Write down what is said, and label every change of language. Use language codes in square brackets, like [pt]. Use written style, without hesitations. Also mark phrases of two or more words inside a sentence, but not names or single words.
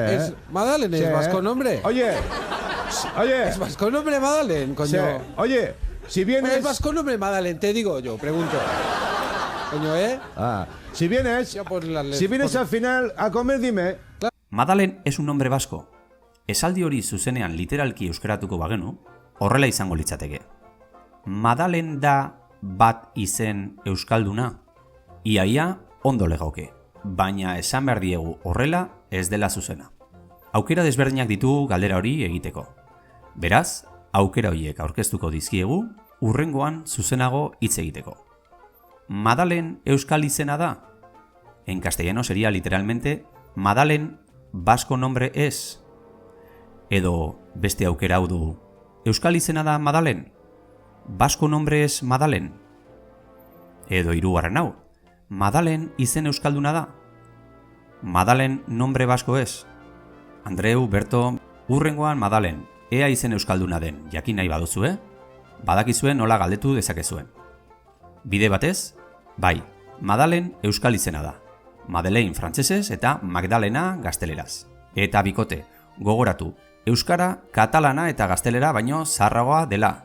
[es] Madalen es Sí. vasco nombre. Oye. Es vasco nombre, Madalen, coño. Sí. Oye, si vienes... Es vasco nombre, Madalen, te digo yo, pregunto. Coño, ¿eh? Si vienes... Ya por las Si vienes al final a comer, dime... Madalen es un nombre basko. [eu] Esaldi hori zuzenean literalki euskaratuko bagenu, horrela izango litzateke. Madalen da bat izen euskalduna? Iaia ondo legoke, baina esan behar diegu horrela ez dela zuzena. Aukera desberdinak ditugu galdera hori egiteko. Beraz, aukera horiek aurkeztuko dizkiegu, hurrengoan zuzenago hitz egiteko. Madalen euskal izena da? [es] En castellano sería literalmente Madalen vasco nombre es. [eu] Edo beste aukera hau dugu. Euskal izena da Madalen? [es] Vasco nombre es Madalen? [eu] Edo hirugarren hau. Madalen izen euskalduna da? [es] Madalen nombre vasco es? [eu] Andreu, Berto, hurrengoan Madalen, ea izen euskalduna den, jakin nahi baduzue, badakizuen nola galdetu dezakezuen. Bide batez, bai, Madalen euskal izena da. Madeleine frantsesez eta Magdalena gazteleraz. Eta bikote, gogoratu, euskara, katalana eta gaztelera baino zaharragoa dela.